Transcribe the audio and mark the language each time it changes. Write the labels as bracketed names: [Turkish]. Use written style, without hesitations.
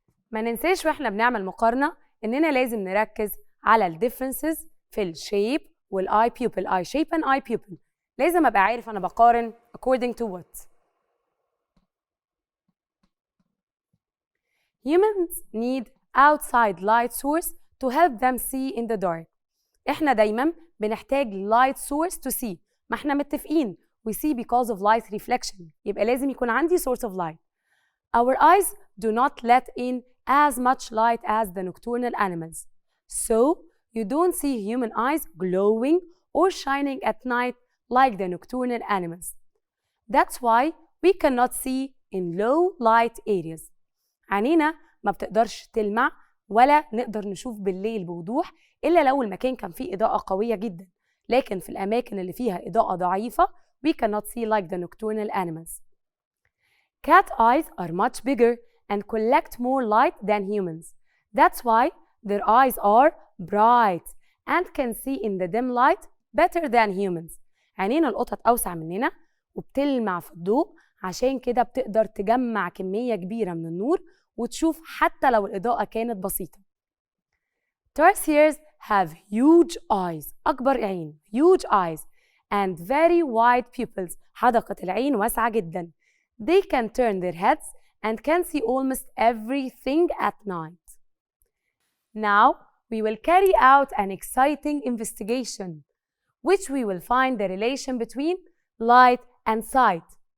[Arabic] ما ننساش واحنا بنعمل مقارنة إننا لازم نركز على ال [English] differences [Arabic] في ال shape وال [English] eye pupil, eye shape and eye pupil. [Arabic] لازم أبقى عارف أنا بقارن [English] according to what. Humans need outside light source to help them see in the dark. [Arabic] إحنا دايماً بنحتاج [English] light source to see. [Arabic] ما إحنا متفقين [English] we see because of light reflection. [Arabic] يبقى لازم يكون عندي [English] source of light. Our eyes do not let in as much light as the nocturnal animals. So, you don't see human eyes glowing or shining at night like the nocturnal animals. That's why we cannot see in low light areas. [Arabic] عينينا ما بتقدرش تلمع ولا نقدر نشوف بالليل بوضوح إلا لو المكان كان فيه إضاءة قوية جدا. لكن في الأماكن اللي فيها إضاءة ضعيفة [English] we cannot see like the nocturnal animals. Cat eyes are much bigger and collect more light than humans. That's why their eyes are bright and can see in the dim light better than humans. [Arabic] عينين القطط أوسع مننا وبتلمع في الضوء، عشان كده بتقدر تجمع كمية كبيرة من النور وتشوف حتى لو الإضاءة كانت بسيطة. [English] Tarsiers have huge eyes، [Arabic] أكبر عين [English] huge eyes and very wide pupils، [Arabic] حدقة العين واسعة جدا. [English] They can turn their heads and can see almost everything at night. Now we will carry out an exciting investigation, which we will find the relation between light and sight.